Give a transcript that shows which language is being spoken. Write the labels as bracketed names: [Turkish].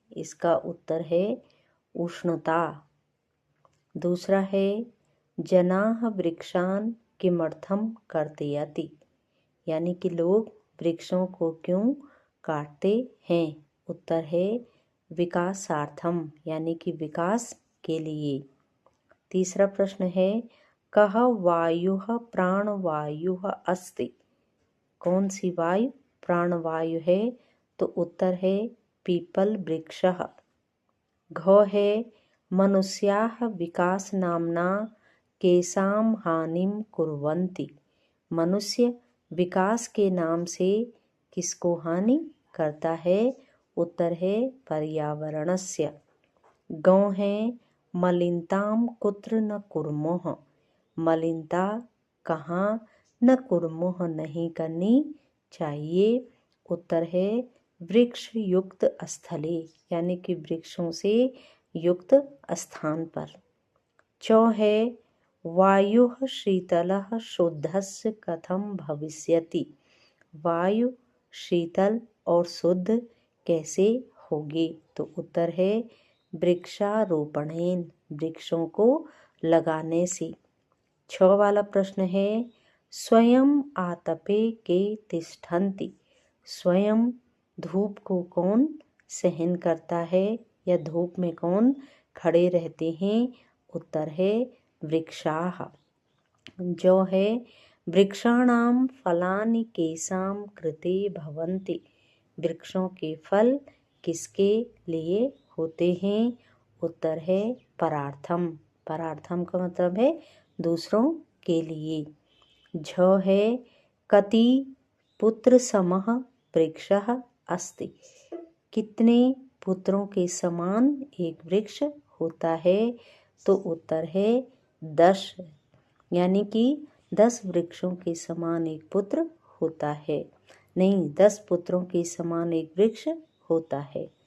[Hindi] इसका उत्तर है उष्णता। दूसरा है [Sanskrit] जनाः वृक्षान् किमर्थम कर्तयति, [Hindi] यानी कि लोग वृक्षों को क्यों काटते हैं। उत्तर है विकासार्थम, यानी कि विकास के लिए। तीसरा प्रश्न है [Sanskrit] कः वायुः प्राणवायुः अस्ति। [Hindi] कौन सी वायु प्राणवायु है। तो उत्तर है पीपल वृक्षः। घ है [Sanskrit] मनुष्याः विकास नाम्ना केषां हानिं कुर्वन्ति। [Hindi] मनुष्य विकास के नाम से किसको हानि करता है। उत्तर है [Sanskrit] पर्यावरणस्य। गौ है मलिनतां कुत्र न कुर्मः। [Hindi] मलिनता कहाँ न कुर्मः नहीं करनी चाहिए। उत्तर है [Sanskrit] वृक्ष युक्त स्थले, [Hindi] यानी कि वृक्षों से युक्त स्थान पर। चौ है [Sanskrit] वायुः शीतलः शुद्धस्य कथं भविष्यति। [Hindi] वायु शीतल और शुद्ध कैसे होगी। तो उत्तर है वृक्षारोपणेन, वृक्षों को लगाने से। 6 वाला प्रश्न है [Sanskrit] स्वयं आतपे के तिष्ठन्ति। [Hindi] स्वयं धूप को कौन सहन करता है या धूप में कौन खड़े रहते हैं। उत्तर है वृक्षाः। जो है [Sanskrit] वृक्षाणां फलानि केषां कृते भवन्ति। [Hindi] वृक्षों के फल किसके लिए होते हैं। उत्तर है परार्थम। परार्थम का मतलब है दूसरों के लिए। झ है [Sanskrit] कति पुत्र समः वृक्षः अस्ति। [Hindi] कितने पुत्रों के समान एक वृक्ष होता है। तो उत्तर है 10, यानी कि 10 वृक्षों के समान एक पुत्र होता है। नहीं, 10 पुत्रों के समान एक वृक्ष होता है।